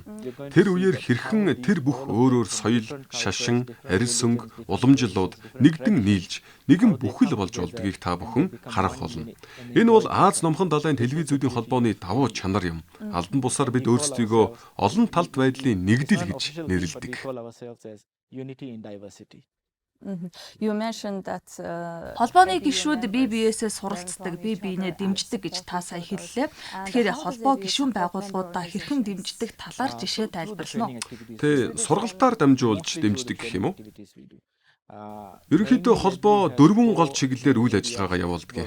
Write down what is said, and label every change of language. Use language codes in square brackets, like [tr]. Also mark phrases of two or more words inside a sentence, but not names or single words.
[mn] Тэр үеэр хэрхэн тэр бүх өөр соёл, шашин, арил сүнг, уламжлалууд нэгдэн нийлж, нэгэн бүхэл болж болдгийг та бүхэн харах болно. Энэ бол Аз номхон далайн телевизүүдийн холбооны давуу чанар юм. Албан бусаар бид өөрсдийгөө олон талт байдлын нэгдэл гэж нэрлэдэг. [en] You mentioned that [mn] холбооны гишүүд бие биесээ суралцдаг, бие биенээ дэмждэг гэж та сая хэллээ. Тэгэхээр холбоо гишүүн байгууллагуудаа хэрхэн дэмждэг талаар жишээ тайлбарлана уу? Тэ сургалтаар дамжуулж дэмждэг гэх юм уу? Ерөнхийдөө холбоо 4 гол чиглэлээр үйл ажиллагаагаа явуулдаг.